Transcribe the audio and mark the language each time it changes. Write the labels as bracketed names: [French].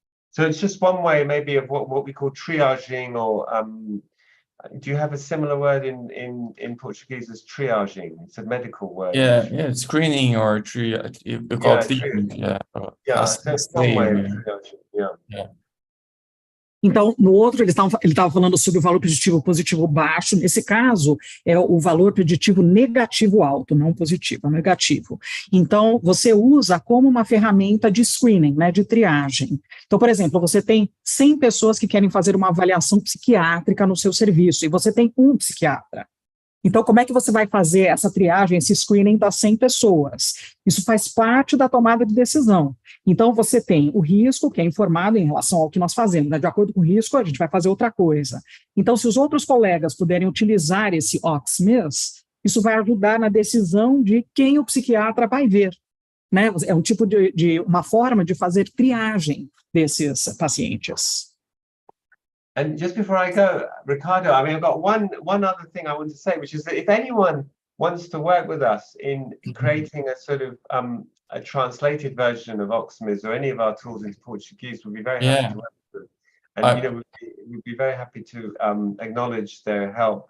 [English] So it's just one way maybe of what we call triaging, or do you have a similar word in Portuguese as triaging? It's a medical word. Yeah, screening or triage. You call it triaging. Yeah, so it's one way of triaging. Yeah. [Portuguese] Então, no outro, ele estava falando sobre o valor preditivo positivo baixo. Nesse caso, é o valor preditivo negativo alto, não positivo, é negativo. Então, você usa como uma ferramenta de screening, né, de triagem. Então, por exemplo, você tem 100 pessoas que querem fazer uma avaliação psiquiátrica no seu serviço, e você tem um psiquiatra. Então, como é que você vai fazer essa triagem, esse screening das 100 pessoas? Isso faz parte da tomada de decisão. Então, você tem o risco, que é informado em relação ao que nós fazemos, né? De acordo com o risco, a gente vai fazer outra coisa. Então, se os outros colegas puderem utilizar esse OXMIS, isso vai ajudar na decisão de quem o psiquiatra vai ver, né? É um tipo de uma forma de fazer triagem desses pacientes. [English] And just before I go, Ricardo, I mean, I've got one other thing I want to say, which is that if anyone wants to work with us in creating a sort of a translated version of OXMIS or any of our tools into Portuguese, we'd be very happy to work with them. And we'd be very happy to acknowledge their help.